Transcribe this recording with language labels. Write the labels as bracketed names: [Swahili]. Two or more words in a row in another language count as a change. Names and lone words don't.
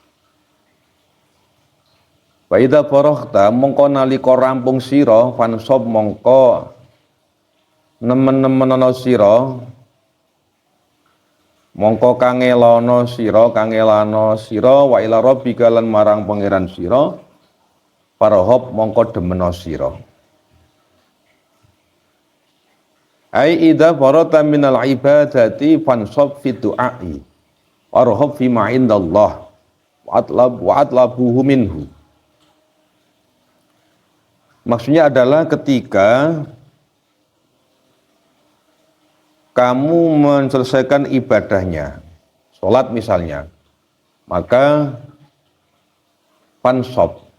[Arabic] فإذا فرغت [Javanese] mongko nalika rampung sira fansab mongko nemen-nemenono sira mongko kangelana sira [Arabic] وإلى ربك [Javanese] lan marang pangeran sira farahab mongko demena sira. [Arabic] أي إذا فرغت من العبادات فانصب في الدعاء وارغب في ما عند الله واطلبه منه. [Indonesian] Maksudnya adalah ketika kamu menyelesaikan ibadahnya, sholat misalnya, maka fansab,